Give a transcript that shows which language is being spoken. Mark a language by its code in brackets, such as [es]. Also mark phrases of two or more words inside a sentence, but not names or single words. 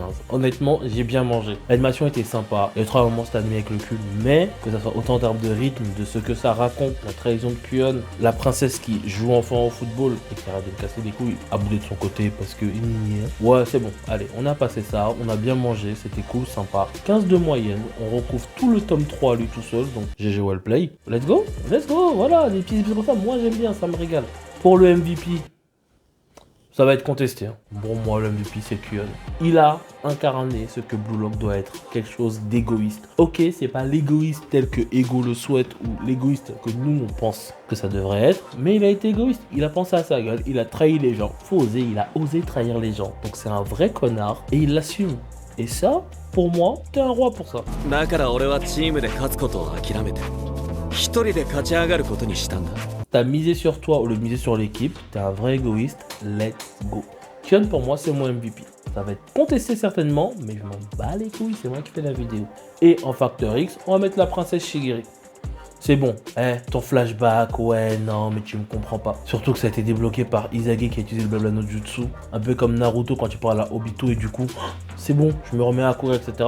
[fr] Honnêtement, j'ai bien mangé. L'animation était sympa, les 3 moments c'était admis avec le cul, mais que ça soit autant en termes de rythme, de ce que ça raconte, la trahison de Kuon, la princesse qui joue enfant au football et qui arrête de me casser les couilles, à bouler de son côté parce que ouais, c'est bon, allez, on a passé ça, on a bien mangé, c'était cool, sympa. 15 de moyenne, on recouvre tout le tome 3 à lui tout seul, donc [en] GG Wellplay. Let's go, [fr] voilà, des petits épisodes comme ça, moi j'aime bien, ça me régale. Pour le MVP, ça va être contesté. Hein. Bon, moi, le MVP, c'est Kuon. Il a incarné ce que Blue Lock doit être, quelque chose d'égoïste. Ok, c'est pas l'égoïste tel que Ego le souhaite ou l'égoïste que nous, on pense que ça devrait être, mais il a été égoïste. Il a pensé à sa gueule, il a trahi les gens. Faut oser, il a osé trahir les gens. Donc c'est un vrai connard et il l'assume. Et ça, pour moi, t'es un roi pour ça. [ja] だから俺はチームで勝つことを諦めて一人で勝ち上がることにしたんだ [fr] T'as misé sur toi au lieu de miser sur l'équipe, t'es un vrai égoïste, [en] let's go. [fr] Kuon pour moi c'est mon MVP. Ça va être contesté certainement, mais je m'en bats les couilles, c'est moi qui fais la vidéo. Et en Facteur X, on va mettre la princesse Shigiri. C'est bon, ton flashback, ouais, non, mais tu me comprends pas. Surtout que ça a été débloqué par Izagi qui a utilisé le blabla [ja] の術. [fr] Un peu comme Naruto quand tu parles à Obito et du coup, c'est bon, je me remets à courir, etc.